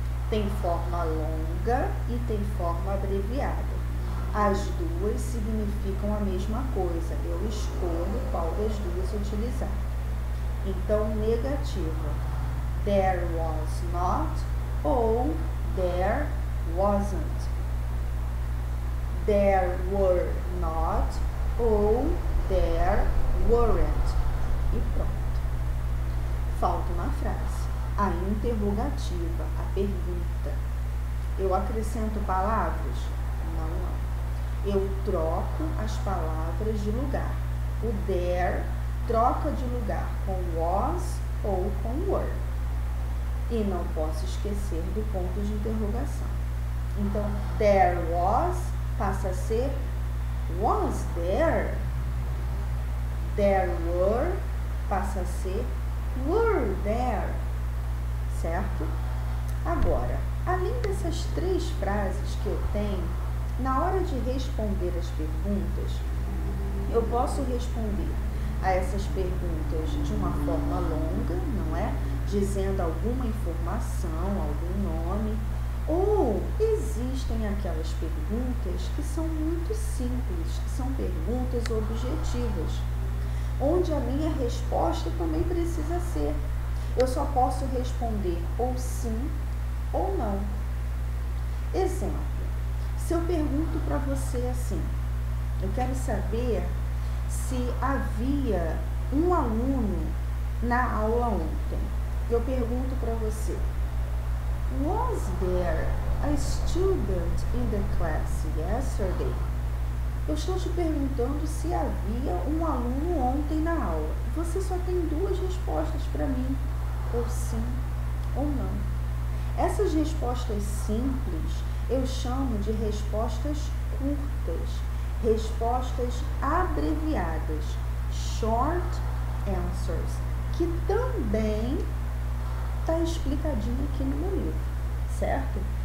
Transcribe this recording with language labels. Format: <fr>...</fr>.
<pt>Tem forma longa e tem forma abreviada. As duas significam a mesma coisa. Eu escolho qual das duas utilizar. Então, negativa,</pt> <en>there was not ou there wasn't. There were not ou there weren't.</en> <pt>E pronto. Falta uma frase. A interrogativa, a pergunta. Eu acrescento palavras? Não. Eu troco as palavras de lugar. O there troca de lugar com was ou com were. E não posso esquecer do ponto de interrogação. Então,</pt> <en>there was</en> <pt>passa a ser</pt> <en>was there. There were</en> <pt>passa a ser</pt> <en>were there.</en> <pt>Certo? Agora, além dessas 3 frases que eu tenho, na hora de responder as perguntas, eu posso responder a essas perguntas de uma forma longa, não é? Dizendo alguma informação, algum nome, ou existem aquelas perguntas que são muito simples, que são perguntas objetivas, onde a minha resposta também precisa ser. Eu só posso responder ou sim ou não. Exemplo, se eu pergunto para você assim, eu quero saber se havia um aluno na aula ontem. Eu pergunto para você,</pt> <en>was there a student in the class yesterday?</en> <pt>Eu estou te perguntando se havia um aluno ontem na aula. Você só tem 2 respostas para mim, ou sim ou não. Essas respostas simples eu chamo de respostas curtas, respostas abreviadas,</pt> <en>short answers,</en> <pt>que também está explicadinho aqui no meu livro, certo?</pt>